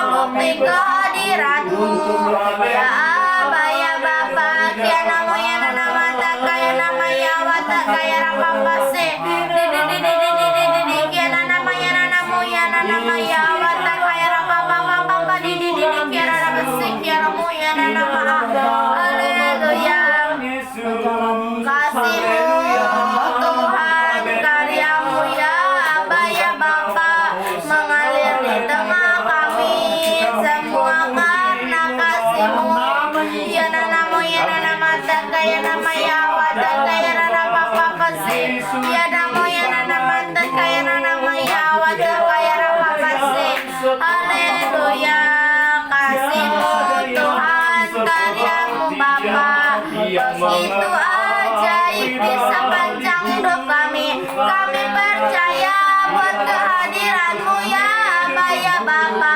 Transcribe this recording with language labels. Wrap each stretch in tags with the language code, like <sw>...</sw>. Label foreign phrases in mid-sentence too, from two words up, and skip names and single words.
<id>bukti kehadiran-Mu. Ya Aba ya Bapa, kia namo ya nana mata kaya nama ya wata kaya rapa pase. Di kia nana maya nana moya nana maya wata kaya rapa papa papa di kia nana pase kia namo ya nana ma. Haleluya. Kasih-Mu Tuhan, karya-Mu ya Aba ya Bapa mengalir di tengah kami semua karena kasih-Mu. Ya nana moya nana mata kaya nama ya wata kaya nana papa pase. Ya namo ya nana mata kaya nana maya wata kaya rapa pase. Haleluya. Kasih-Mu Tuhan, karya-Mu Bapa begitu ajaib di sepanjang hidup kami. Kami percaya buat kehadiran-Mu ya Aba ya Bapa.</id>